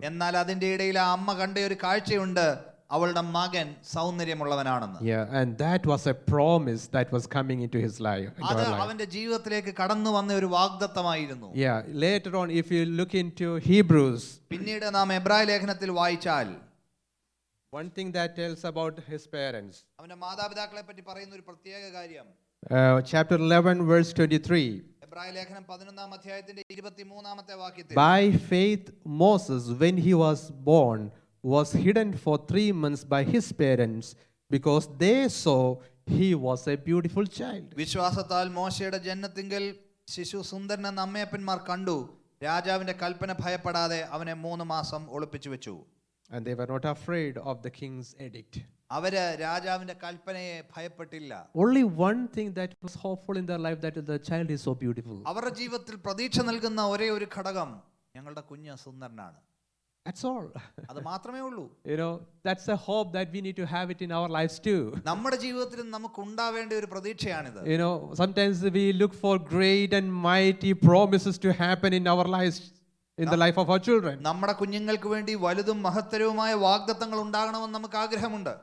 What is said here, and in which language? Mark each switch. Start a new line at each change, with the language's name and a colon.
Malayalam: എന്നാൽ അതിന്റെ ഇടയിൽ ആ അമ്മ കണ്ട ഒരു കാഴ്ചയുണ്ട്, അവളുടെ മകൻ സൗന്ദര്യമുള്ളവനാണെന്ന്.
English: Yeah, and that was a promise that was coming into his life.
Malayalam: അത് അവന്റെ ജീവിതത്തിലേക്ക് കടന്നു വന്ന ഒരു വാഗ്ദത്തമായിരുന്നു.
English: Yeah, later on if you look into Hebrews,
Malayalam: പിന്നീട് നാം എബ്രായ ലേഖനത്തിൽ വായിച്ചാൽ
English: one thing that tells about his parents.
Malayalam: അവന്റെ മാതാപിതാക്കളെ പറ്റി പറയുന്ന ഒരു പ്രത്യേക കാര്യം
English: Chapter 11 verse 23.
Malayalam: എബ്രായ ലേഖനം 11-ാം അധ്യായത്തിന്റെ 23-ാമത്തെ വാക്യത്തിൽ
English: By faith Moses, when he was born, was hidden for 3 months by his parents because they saw he was a beautiful child.
Malayalam: വിശ്വാസത്താൽ മോശയുടെ ജനനത്തിങ്കൽ ശിശു സുന്ദരനെന്ന് അമ്മയപ്പന്മാർ കണ്ടു. രാജാവിന്റെ കൽപ്പന ഭയപ്പെടാതെ അവനെ 3 മാസം ഒളിപ്പിച്ചു വെച്ചു.
English: And they were not afraid of the king's edict.
Malayalam: അവര് രാജാവിന്റെ കൽപ്പനയെ ഭയപ്പെട്ടില്ല.
English: Only one thing that was hopeful in their life, that the child is so beautiful.
Malayalam: അവരുടെ ജീവിതത്തിൽ പ്രതീക്ഷ നൽകുന്ന ഒരേ ഒരു ഘടകം, ഞങ്ങളുടെ കുഞ്ഞ് സുന്ദരനാണ്.
English: That's all.
Malayalam: അത് മാത്രമേ ഉള്ളൂ.
English: That's a hope that we need to have it in our lives too.
Malayalam: നമ്മുടെ ജീവിതത്തിൽ നമുക്ക് ഉണ്ടാവേണ്ട ഒരു പ്രതീക്ഷയാണിത്.
English: Sometimes we look for great and mighty promises to happen in our lives, in the life of our children.
Malayalam: നമ്മുടെ കുഞ്ഞുങ്ങൾക്ക് വേണ്ടി വലുതും മഹത്തരവുമായ വാഗ്ദത്തങ്ങൾ ഉണ്ടാകണമെന്ന് നമുക്ക് ആഗ്രഹമുണ്ട്.